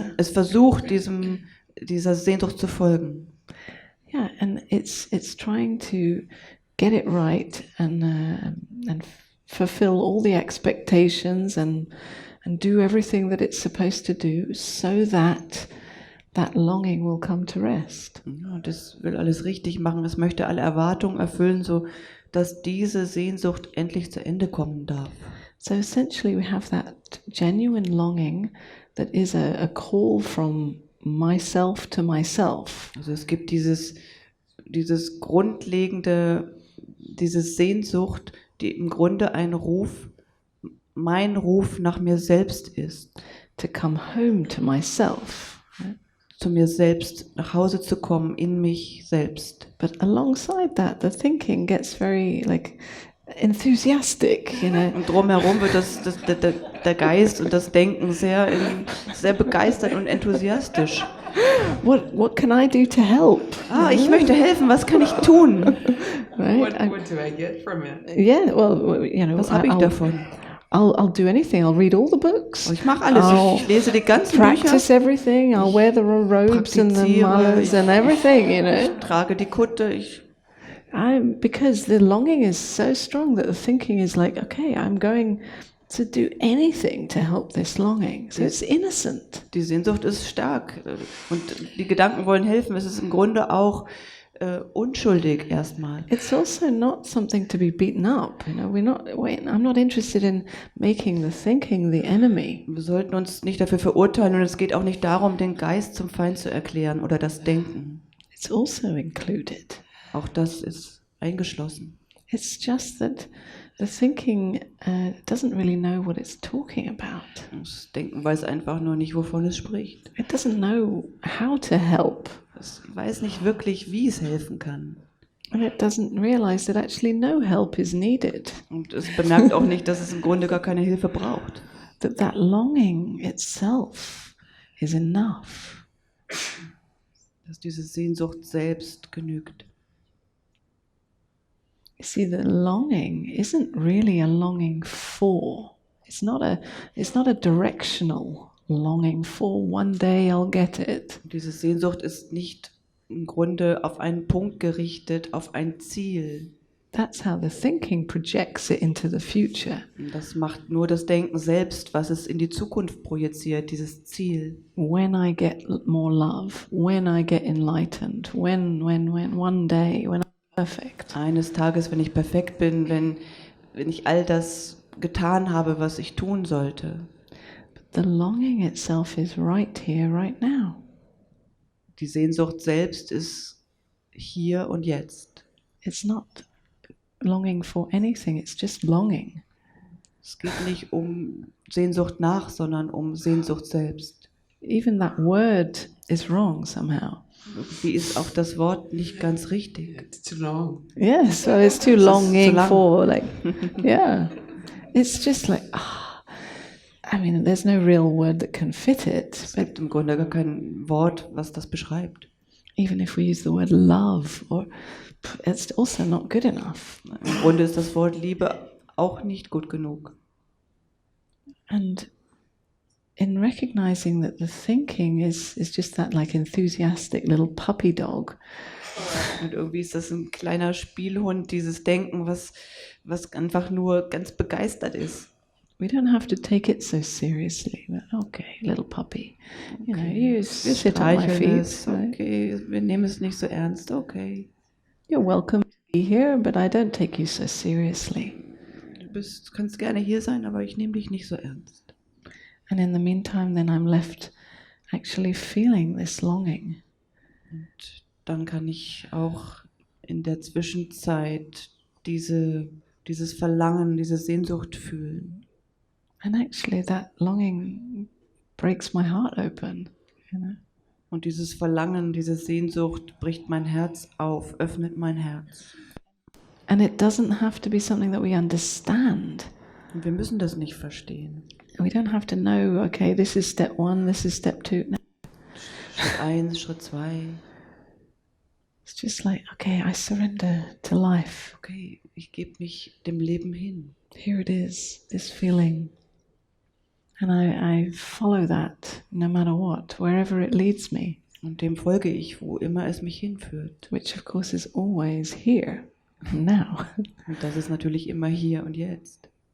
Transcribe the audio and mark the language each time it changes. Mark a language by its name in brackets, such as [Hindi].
[German] es versucht dieser Sehnsucht zu folgen. [English] Yeah, and it's trying to get it right and fulfill all the expectations and do everything that it's supposed to do, so that longing will come to rest. [German] Ja, das will alles richtig machen. Es möchte alle Erwartungen erfüllen, so dass diese Sehnsucht endlich zu Ende kommen darf. [English] So essentially, we have that genuine longing that is a call from myself to myself. [German] Also es gibt dieses grundlegende, diese Sehnsucht, die im Grunde mein Ruf nach mir selbst ist. [English] To come home to myself. Right? [German] Zu mir selbst, nach Hause zu kommen, in mich selbst. [English] But alongside that, the thinking gets very enthusiastic, you know. [German] Und drumherum wird der Geist und das Denken sehr begeistert und enthusiastisch. [English] What can I do to help? [German] Ich möchte helfen, was kann ich tun? [English] Right? What do I get from it? Yeah, well, you know, [German] Was habe ich davon? [English] I'll do anything. I'll read all the books. [German] Ich mache alles. Ich lese die ganzen [English] Practice [German] Bücher. [English] everything. I'll wear the robes and the [German] Praktiziere, [English] malas and everything, you know. [German] Ich trage die Kutte. [English] Because the longing is so strong that the thinking is like, okay, I'm going to do anything to help this longing. So it's innocent. [German] Die Sehnsucht ist stark und die Gedanken wollen helfen. Es ist im Grunde auch unschuldig erstmal. [English] It's also not something to be beaten up. You know, I'm not interested in making the thinking the enemy. [German] Wir sollten uns nicht dafür verurteilen und es geht auch nicht darum, den Geist zum Feind zu erklären oder das Denken. [English] It's also included. [German] Auch das ist eingeschlossen. [English] It's just that the thinking doesn't really know what it's talking about. [German] Das Denken weiß einfach nur nicht, wovon es spricht. [English] It doesn't know how to help. [German] Es weiß nicht wirklich, wie es helfen kann. [English] And it doesn't realize that actually no help is needed. [German] Und es bemerkt auch nicht, dass es im Grunde gar keine Hilfe braucht. [English] That longing itself is enough. [German] Dass diese Sehnsucht selbst genügt. [English] You see, the longing isn't really a longing for. It's not a directional longing for. One day I'll get it. [German] Diese Sehnsucht ist nicht im Grunde auf einen Punkt gerichtet, auf ein Ziel. [English] That's how the thinking projects it into the future. [German] Das macht nur das Denken selbst, was es in die Zukunft projiziert, dieses Ziel. [English] When I get more love, when I get enlightened, when, one day, when I'm perfect. [German] Eines Tages, wenn ich perfekt bin, wenn ich all das getan habe, was ich tun sollte. [English] But the longing itself is right here, right now. [German] Die Sehnsucht selbst ist hier und jetzt. [English] It's not longing for anything, it's just longing. [German] Es geht nicht um Sehnsucht nach, sondern um Sehnsucht selbst. [English] Even that word is wrong somehow. [German] Irgendwie ist auch das Wort nicht ganz richtig. [English] It's too long. Yeah, so it's too [German] Es ist [English] longing [German] zu lang. [English] for, yeah. It's just I mean, there's no real word that can fit it. [German] Es gibt im Grunde gar kein Wort, was das beschreibt. [English] Even if we use the word love, it's also not good enough. [German] Im Grunde ist das Wort Liebe auch nicht gut genug. [English] And in recognizing that the thinking is just that enthusiastic little puppy dog. [German] Und irgendwie ist das ein kleiner Spielhund, dieses Denken, was einfach nur ganz begeistert ist. [English] We don't have to take it so seriously. But okay, little puppy. You know, you sit on my feet. [German] Es, okay, wir nehmen es nicht so ernst, okay. [English] You're welcome to be here, but I don't take you so seriously. [German] Du kannst gerne hier sein, aber ich nehme dich nicht so ernst. [English] And in the meantime, then I'm left actually feeling this longing. [German] Und dann kann ich auch in der Zwischenzeit dieses Verlangen, diese Sehnsucht fühlen. [English] And actually that longing breaks my heart open, you know. [German] Und dieses Verlangen, diese Sehnsucht bricht mein Herz auf, öffnet mein Herz. [English] And it doesn't have to be something that we understand. [German] Und wir müssen das nicht verstehen. [English] We don't have to know, okay, this is step 1, this is step 2. No. [German] Schritt 1, Schritt 2. [English] It's just like, okay, I surrender to life. [German] Okay, ich gebe mich dem Leben hin. [English] Here it is, this feeling. And I follow that no matter what, wherever it leads me. [German] Und dem folge ich, wo immer es mich hinführt. [English] Which of course is always here, now. [German] Und das ist natürlich immer hier und jetzt.